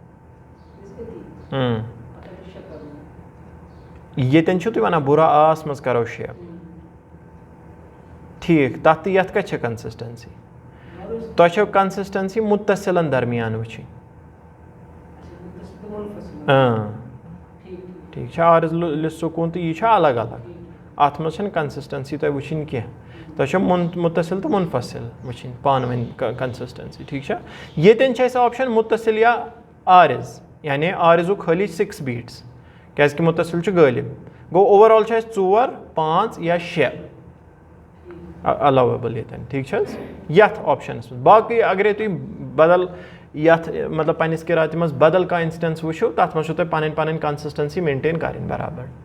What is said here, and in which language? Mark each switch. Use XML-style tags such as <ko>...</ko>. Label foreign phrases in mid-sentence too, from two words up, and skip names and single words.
<ks>ییٚتٮ۪ن چھُو تُہۍ وَنان بُرا آس منٛز کَرو 6 ٹھیٖک تَتھ تہٕ یَتھ کَتہِ چھےٚ کَنسِسٹَنسی تۄہہِ چھو کَنسِسٹَنسی مُتصِلَن درمیان وٕچھِنۍ ٹھیٖک چھا</ks> <ar>آرِز لِسکوٗن</ar> <ks>تہٕ یہِ چھُ الگ الگ اَتھ منٛز چھَنہٕ کَنسِسٹَنسی تۄہہِ وٕچھِنۍ کینٛہہ تۄہہِ چھو مُتصِل تہٕ مُنفصِل وٕچھِنۍ پانہٕ ؤنۍ کَنسِسٹَنسی ٹھیٖک چھا ییٚتٮ۪ن چھِ اَسہِ آپشَن مُتصِل یا آرِز یعنی آرِزُک خٲلی 6 بیٖٹٕس کیٛازِکہِ مُتصِل چھُ غٲلِب گوٚو اوٚوَرآل چھُ اَسہِ 4 5 یا 6 اَلاویبٕل ییٚتٮ۪ن ٹھیٖک چھِ حظ یَتھ آپشَنَس منٛز باقٕے اگرے تُہۍ بدل یَتھ مطلب پنٛنِس قِراتِ منٛز بدل کانٛہہ اِنسٹَنس وٕچھِو تَتھ منٛز چھُو تۄہہِ پَنٕنۍ پَنٕنۍ کَنسِسٹَنسی مینٹین کَرٕنۍ برابر</ks>